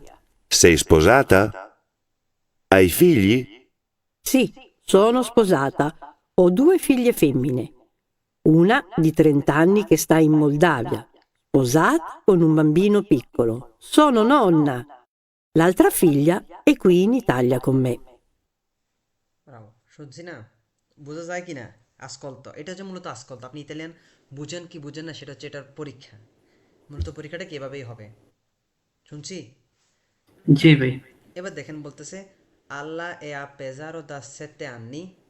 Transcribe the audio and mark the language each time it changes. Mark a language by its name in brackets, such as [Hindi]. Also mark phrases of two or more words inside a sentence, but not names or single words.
[Italian] Sei sposata? Hai figli? Sì, sono sposata. Ho 2 figlie femmine. Una di 30 anni che sta in Moldavia, sposata con un bambino piccolo. Sono nonna. L'altra figlia è qui in Italia con me. [Bangla] ব্রাভো, শুনছি না? বোঝা যায় কি না? আস্কল্ত, এটা হচ্ছে মূলত আস্কল্ত। আপনি ইতালিয়ান বুঝেন কি বুঝেন না সেটা হচ্ছে এটার পরীক্ষা। মূলত পরীক্ষাটা কি এভাবেই হবে। শুনছি? জি ভাই। এবার দেখেন বলতেছে [Italian] Alla è a Pesaro da sette anni.